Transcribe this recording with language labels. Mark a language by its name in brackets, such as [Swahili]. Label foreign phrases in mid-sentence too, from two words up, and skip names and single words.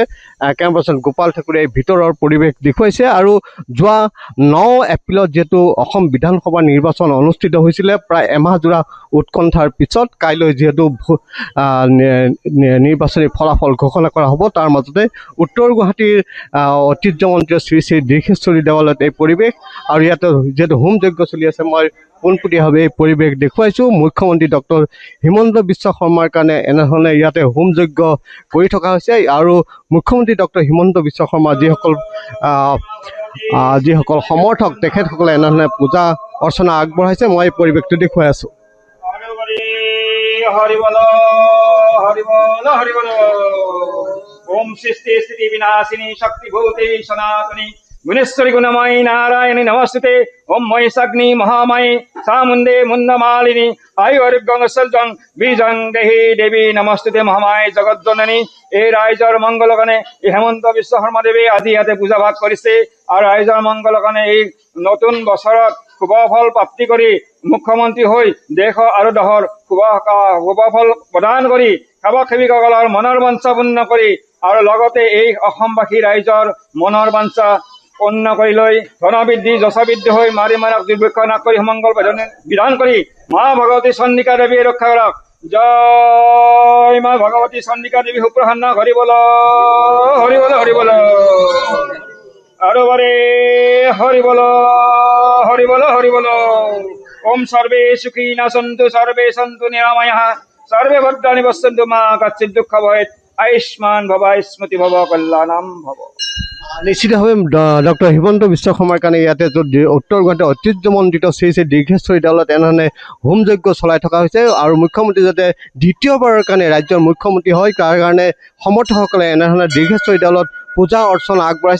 [Assamese] কেমেৰাপাৰ্চন গোপাল ঠাকুৰে ভিতৰৰ পৰিৱেশ দেখুৱাইছে আৰু যোৱা 9 এপ্ৰিলত যিহেতু অসম বিধানসভা নিৰ্বাচন অনুষ্ঠিত হৈছিলে প্ৰায় এমাহজোৰা উৎকণ্ঠাৰ পিছত কাইলৈ যিহেতু নিৰ্বাচনী ফলাফল ঘোষণা কৰা হ'ব তাৰ মাজতে উত্তৰ গুৱাহাটীৰ ঐতিহ্যমণ্ডিত শ্ৰী শ্ৰী দীৰ্ঘেশ্বৰী দেৱালয়ত এই পৰিৱেশ আৰু ইয়াতে যিহেতু হোম যজ্ঞ চলি আছে মই পোনপটীয়াভাৱে এই পৰিৱেশ দেখুৱাইছোঁ। মুখ্যমন্ত্ৰী ডক্টৰ হিমন্ত বিশ্ব শৰ্মাৰ কাৰণে এনেধৰণে ইয়াতে হোম যজ্ঞ কৰি থকা হৈছে আৰু মুখ্যমন্ত্ৰী ডক্টৰ হিমন্ত বিশ্ব শৰ্মা যিসকল সমৰ্থক তেখেতসকলে এনেধৰণে পূজা অৰ্চনা আগবঢ়াইছে মই এই পৰিৱেশটো দেখুৱাই আছোঁ। [Sanskrit] ओम सृष्टि स्थिति विनाशिनी शक्तिभूते सनातनी गुणेश्वरी गुणमयी नारायणी नमस्ते। ओम महिषाग्नि महामयी सामुंडे मुंडमालिनी आयुर्गंग बीजं देहि देवी नमस्ते महामाय जगज्जननी। [Assamese] এই ৰাইজৰ মংগল কাৰণে এই হেমন্ত বিশ্ব শৰ্মা দেৱে আজি ইয়াতে পূজা ভাগ কৰিছে আৰু ৰাইজৰ মংগল কাৰণে এই নতুন বছৰত শুভ ফল প্ৰাপ্তি কৰি মুখ্যমন্ত্ৰী হৈ দেশ আৰু দহৰ শুভ ফল প্ৰদান কৰি সেৱক সেৱিকসকলৰ মনৰ বাঞ্ছা পূৰ্ণ কৰি আৰু লগতে এই অসমবাসী ৰাইজৰ মনৰ বাঞ্ছা পূৰ্ণ কৰি লৈ ধনবৃদ্ধি যশবৃদ্ধি হৈ মাৰি মাৰক দুৰ্ভিক্ষ নাশ কৰি সুমংগল বিধান কৰি মা ভগৱতী চন্দিকা দেৱীয়ে ৰক্ষা কৰক। জয় মা ভগৱতী চন্দিকা দেৱী সুপ্ৰসন্ন হৰি বল হৰি বল হৰি বল আৰু বাৰে হৰি বল হৰি বল হৰি বল। [Sanskrit] ওম সর্বে সুখিনা সন্তু সর্বে সন্তু নিরাময়ঃ সর্বে ভদ্রাণি পশ্যন্তু মা কচ্চিৎ দুঃখ ভয়েৎ আয়ুষ্মান ভৱ স্মৃতি ভৱ কল্যাণম ভৱ। [Assamese] নিশ্চিতভাৱে ডক্টৰ হিমন্ত বিশ্ব শৰ্মাৰ কাৰণে ইয়াতে উত্তৰ গুৱাহাটীৰ ঐতিহ্যমণ্ডিত শ্ৰী শ্ৰী দীৰ্ঘেশ্বৰী দেৱালয়ত এনেধৰণে হোম যজ্ঞ চলাই থকা হৈছে আৰু মুখ্যমন্ত্ৰী যাতে দ্বিতীয়বাৰৰ কাৰণে ৰাজ্যৰ মুখ্যমন্ত্ৰী হয় তাৰ কাৰণে সমৰ্থকসকলে এনেধৰণে দীৰ্ঘেশ্বৰী দেৱালয়ত পূজা অৰ্চনা আগবঢ়াইছে।